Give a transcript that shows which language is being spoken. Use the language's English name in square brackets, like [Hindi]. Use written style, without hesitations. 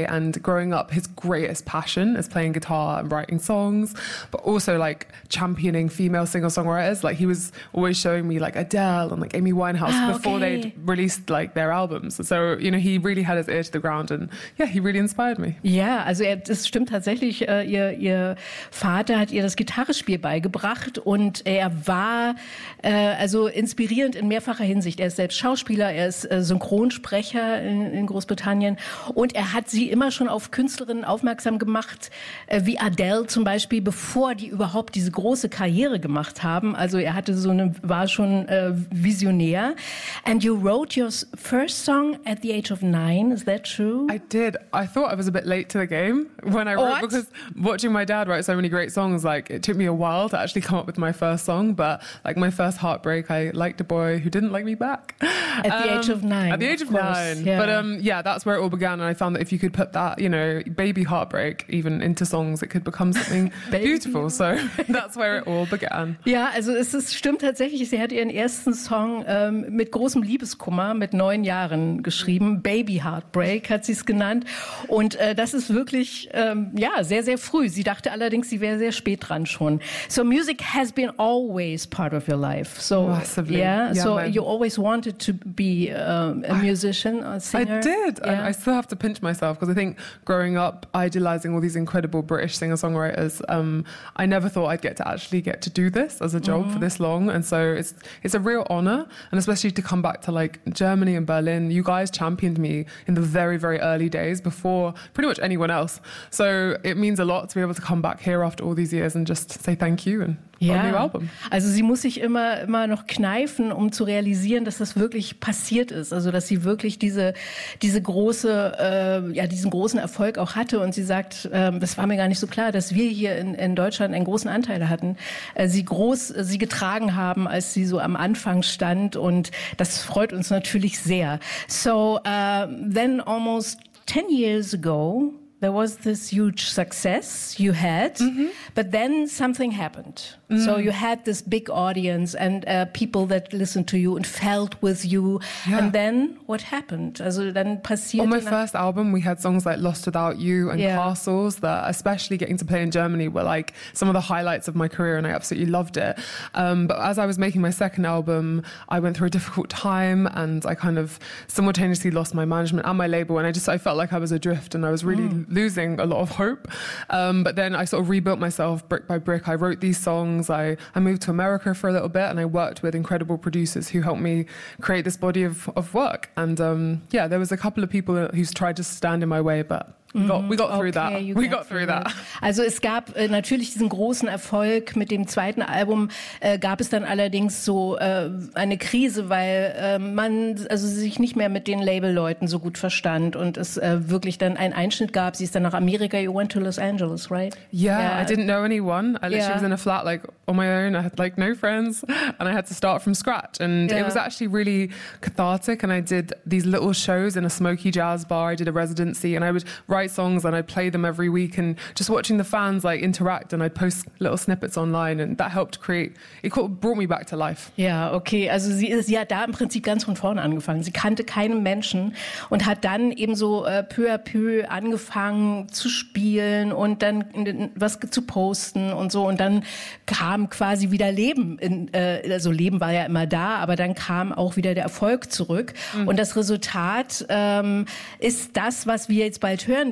[English] And growing up, his greatest passion is playing guitar and writing songs, but also like championing female singer-songwriters. Like he was always showing me like Adele and like Amy Winehouse before they'd released like their albums. So, you know, he really had his ear to the ground and yeah, he really inspired me. [German] Yeah, also das stimmt tatsächlich. Ihr Vater hat ihr das Gitarrespiel beigebracht und er war also inspirierend in mehrfacher Hinsicht. Er ist selbst Schauspieler, er ist Synchronsprecher in Großbritannien und er hat sie immer schon auf Künstlerinnen aufmerksam gemacht, wie Adele zum Beispiel, bevor die überhaupt diese große Karriere gemacht haben. Also er hatte so eine, war schon visionär. [English] And you wrote your first song at the age of 9, is that true? I did. I thought I was a bit late to the game when I wrote, because watching my dad write so many great songs, like it took me a while to actually come up with my first song, but like my first heartbreak, I liked a boy who didn't like me back at the age of nine. Yeah. but that's where it all began, and I found that if you could put that, you know, baby heartbreak even into songs, it could become something beautiful. So that's where it all began. [German] Yeah, also es ist, stimmt tatsächlich, sie hat ihren ersten Song mit großem Liebeskummer mit 9 Jahren geschrieben. Baby Heartbreak hat sie es genannt, und das ist wirklich sehr sehr früh. Sie dachte allerdings, sie wäre sehr spät dran schon. [English] So music has been always part of your life. So massively. Yeah. So you always wanted to be a musician, a singer. I did. Yeah. I still have to pinch myself because I think growing up, idolizing all these incredible British singer-songwriters, I never thought I'd get to do this as a job for this long. And so it's a real honor, and especially to come back to like Germany and Berlin. You guys championed me in the very very early days before pretty much anyone else. So it means a lot to be able to come back here after all these years and just say thank you and a new album. [German] Also sie muss sich immer noch kneifen, um zu realisieren, dass das wirklich passiert ist, also dass sie wirklich diesen großen Erfolg auch hatte, und sie sagt, das war mir gar nicht so klar, dass wir hier in Deutschland einen großen Anteil hatten, sie getragen haben, als sie so am Anfang stand, und das freut uns natürlich sehr. [English] So then almost 10 years ago there was this huge success you had, but then something happened. Mm. So you had this big audience and people that listened to you and felt with you. Yeah. And then what happened? [German] Also then passiert. [English] On my first album, we had songs like Lost Without You and Castles that, especially getting to play in Germany, were like some of the highlights of my career, and I absolutely loved it. But as I was making my second album, I went through a difficult time and I kind of simultaneously lost my management and my label, and I felt like I was adrift and I was really losing a lot of hope. But then I sort of rebuilt myself brick by brick. I wrote these songs. I moved to America for a little bit, and I worked with incredible producers who helped me create this body of work. And there was a couple of people who's tried to stand in my way, but we got through that. [German] Also es gab natürlich diesen großen Erfolg mit dem zweiten Album, gab es dann allerdings so eine Krise, weil man also sich nicht mehr mit den Labelleuten so gut verstand und es wirklich dann einen Einschnitt gab. Sie ist dann nach Amerika, [English] you went to Los Angeles, right? Yeah. I didn't know anyone. I literally was in a flat like on my own. I had like no friends and I had to start from scratch, and it was actually really cathartic, and I did these little shows in a smoky jazz bar. I did a residency and I would write songs and I'd play them every week, and just watching the fans like interact, and I'd post little snippets online, and that helped create, it brought me back to life. [German] Ja, okay, also sie hat da im Prinzip ganz von vorne angefangen. Sie kannte keinen Menschen und hat dann eben so peu à peu angefangen zu spielen und dann was zu posten und so, und dann kam quasi wieder Leben in, also Leben war ja immer da, aber dann kam auch wieder der Erfolg zurück, und das Resultat ist das, was wir jetzt bald hören